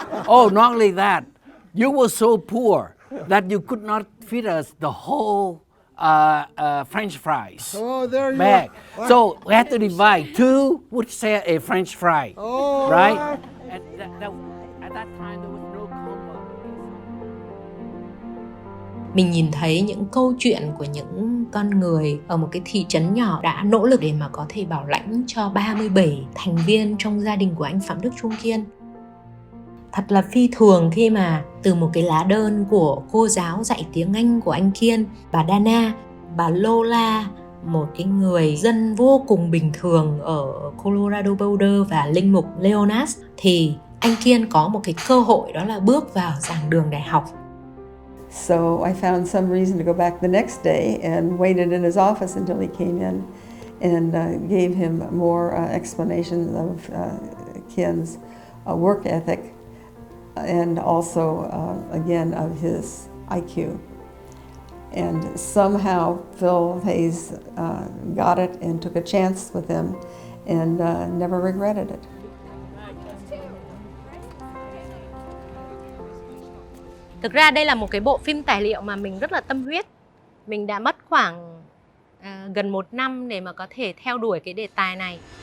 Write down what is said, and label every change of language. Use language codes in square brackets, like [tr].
[en] Oh, not only that, you were so poor that you could not feed us the whole French fries Oh, there you bag. are. So we had to divide. 2 would share a French fry, Oh, right? And at that time there was no combo. [vi] Mình nhìn thấy những câu chuyện của những con người ở một cái thị trấn nhỏ đã nỗ lực để mà có thể bảo lãnh cho 37 thành viên trong gia đình của anh Phạm Đức Trung Kiên. Thật là phi thường khi mà từ một cái lá đơn của cô giáo dạy tiếng Anh của anh Kiên, bà Dana, bà Lola, một cái người dân vô cùng bình thường ở Colorado Boulder và linh mục Leonas, thì anh Kiên có một cái cơ hội, đó là bước vào giảng đường đại học. [en] So I found some reason to go back the next day and waited in his office until he came in and gave him more explanations of Ken's work ethic and also, again, of his IQ. And somehow Phil Hayes got it and took a chance with him and never regretted it. [vi] Thực ra đây là một cái bộ phim tài liệu mà mình rất là tâm huyết. Mình đã mất khoảng gần 1 năm để mà có thể theo đuổi cái đề tài này.